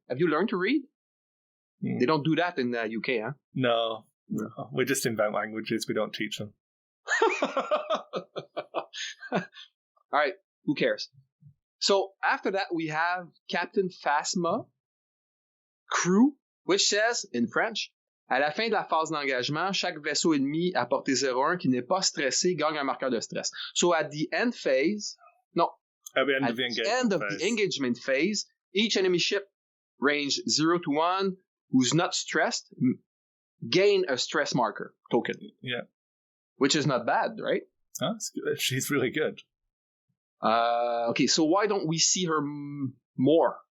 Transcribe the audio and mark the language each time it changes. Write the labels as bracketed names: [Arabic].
[English] Have you learned to read? They don't do that in the UK, huh? No. We just invent languages. We don't teach them. All right, who cares? So after that, we have Captain Phasma crew, which says in French, [French] À la fin de la phase d'engagement, chaque vaisseau ennemi à portée 0-1 qui n'est pas stressé gagne un marqueur de stress. [English] So at the end phase, at the end of the engagement phase, each enemy ship range 0 to 1 who's not stressed gain a stress marker token. Yeah. Which is not bad, right? That's good. She's really good. Okay, so why don't we see her more?